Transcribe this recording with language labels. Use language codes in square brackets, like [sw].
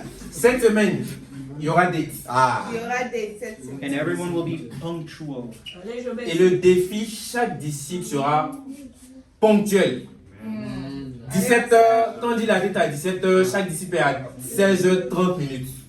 [fr] cette semaine, il y aura date. Ah. [en] and everyone will be punctual. [fr] Et le défi, chaque disciple sera ponctuel. 17h, quand on dit la date à 17h, chaque disciple est à 16h30 minutes.